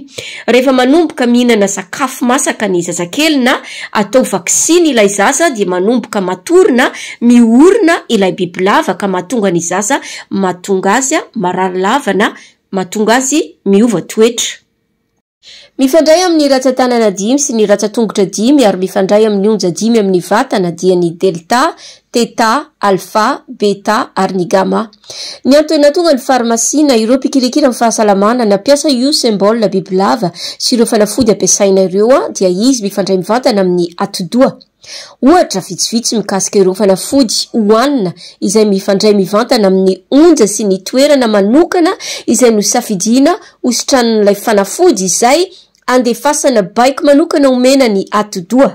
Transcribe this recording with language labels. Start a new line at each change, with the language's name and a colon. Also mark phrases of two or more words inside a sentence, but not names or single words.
Malagasy: Rehefa manomboka mihinana sakafo masaka ny zazakely na atao vaksiny ilay zaza dia manomboka matorina miorina ilay bibilava ka mahatonga ny zaza mahatonga azy marary lava na mahatonga azy miova toetra. Mifandray amin'ny ratsan-tanana 5 sy ny ratsan-tongotra 5 ary mifandray amin'ny onja 5 amin'ny vatana dia ny delta, theta, alpha, beta ary ny gamma. Ny antony nahatonga ny farmasina ireo mpikirikira amin'ny fahasalamana nampiasa io symbole bibilava sy ireo fanafody ampiasaina ireo dia izy mifandray mivantana amin'ny atidoha. Ohatra vitsivitsy mikasika ireo fanafody hoanina izay mifandray mivantana amin'ny onja sy ny toerana manokana izay nosafidina hositran'ilay fanafody izay andefasana baiko manokana omena ny atidoha.